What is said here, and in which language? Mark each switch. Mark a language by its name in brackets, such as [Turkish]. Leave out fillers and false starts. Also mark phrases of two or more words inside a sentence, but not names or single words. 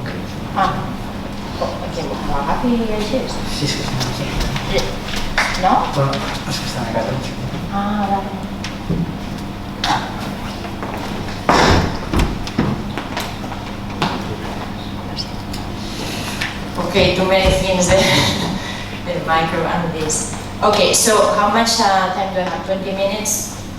[Catalan] Que m'ho agafi així? Sí, sí, sí. No? Bueno, és que estan a casa. Vale. [English] Okay, 2 minutes means the micro and this. Okay, so how much time do I have? 20 minutes?